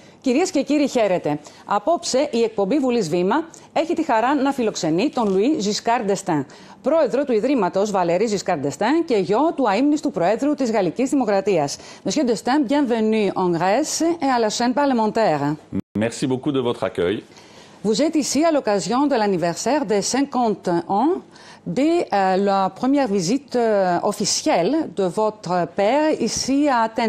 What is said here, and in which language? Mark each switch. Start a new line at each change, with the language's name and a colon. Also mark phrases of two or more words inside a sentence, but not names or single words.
Greek: Κυρίες και κύριοι, χαίρετε. Απόψε η εκπομπή Βουλής Βήμα έχει τη χαρά να φιλοξενεί τον Λουί Ζισκάρ ντ'Εστέν, πρόεδρο του Ιδρύματος Βαλέρι Ζισκάρ ντ'Εστέν και γιο του αείμνηστου Προέδρου της Γαλλικής Δημοκρατίας.
French: Monsieur d'Estaing, bienvenue en Grèce et à la chaîne parlementaire. Merci beaucoup de votre accueil. Vous êtes ici à l'occasion de l'anniversaire des 50 ans de la première visite officielle de votre père ici à Athènes.